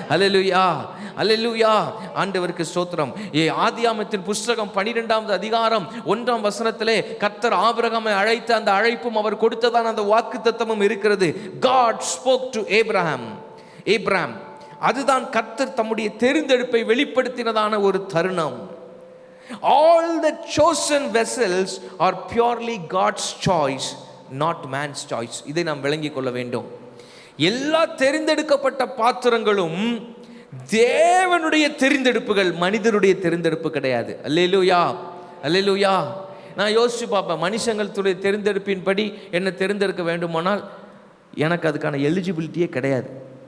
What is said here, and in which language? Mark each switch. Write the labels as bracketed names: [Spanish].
[Tamil] அல்லேலூயா, அல்லேலூயா. ஆண்டவருக்கு ஸ்தோத்திரம். ஆதியாகமத்தின் புஸ்தகம் 12வது அதிகாரம் 1ஆம் வசனத்திலே கர்த்தர் ஆபிரகாமை அழைத்த அந்த அழைப்பும் அவர் கொடுத்ததான அந்த வாக்குத்தத்தமும் இருக்கிறது. [English] God spoke to Abraham. [Tamil] Abram. அதுதான் கர்த்தர் தம்முடைய தெரிந்தெடுப்பை வெளிப்படுத்தினதான ஒரு தருணம். [English] All the chosen vessels are purely God's choice, not man's choice. [Tamil] இதை நாம் விளங்கிக் கொள்ள வேண்டும். எல்லா தெரிந்தெடுக்கப்பட்ட பாத்திரங்களும் தேவனுடைய தெரிந்தெடுப்புகள், மனிதனுடைய தெரிந்தெடுப்பு கிடையாது. அல்லேலூயா, அல்லேலூயா. நான் யோசிச்சு பார்ப்பேன், மனுஷங்களுடைய தெரிந்தெடுப்பின்படி என்ன தெரிந்தெடுக்க வேண்டுமானால் எனக்கு அதுக்கான எலிஜிபிலிட்டியே கிடையாது.